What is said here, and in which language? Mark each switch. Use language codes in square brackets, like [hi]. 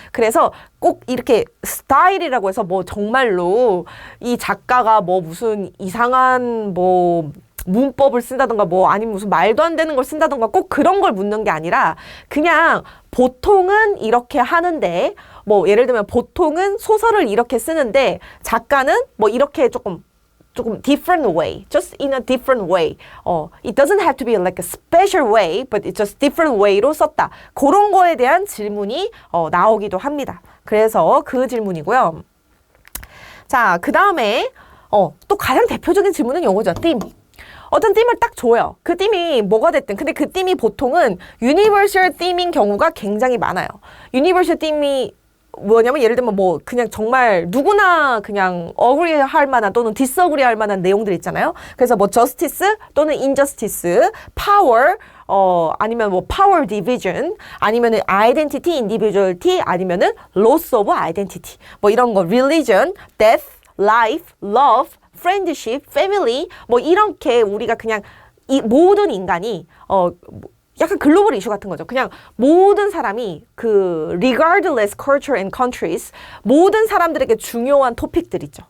[ko] 그래서 꼭 이렇게 스타일이라고 해서 뭐 정말로 이 작가가 뭐 무슨 이상한 뭐 문법을 쓴다던가 뭐 아니면 무슨 말도 안 되는 걸 쓴다던가 꼭 그런 걸 묻는 게 아니라 그냥 보통은 이렇게 하는데 뭐 예를 들면 보통은 소설을 이렇게 쓰는데 작가는 뭐 이렇게 조금 [en] different way, just in a different way. It doesn't have to be like a special way, but it's just different way로 [ko] 썼다. 그런 거에 대한 질문이 나오기도 합니다. 그래서 그 질문이고요. 자, 그 다음에 또 가장 대표적인 질문은 요거죠. theme. 어떤 팀을 딱 줘요. 그 팀이 뭐가 됐든. 근데 그 팀이 보통은 universal theme인 경우가 굉장히 많아요. universal theme이 뭐냐면 예를 들면 뭐 그냥 정말 누구나 그냥 agree 할 만한 또는 disagree 할 만한 내용들 있잖아요. 그래서 뭐 justice 또는 injustice, power, 아니면 뭐 power division, 아니면은 identity, individuality, 아니면은 loss of identity. 뭐 이런 거 religion, death, life, love, friendship, family 뭐 이렇게 우리가 그냥 이 모든 인간이 약간 글로벌 이슈 같은 거죠. 그냥 모든 사람이 그 [en] regardless culture and countries [ko] 모든 사람들에게 중요한 토픽들 있죠.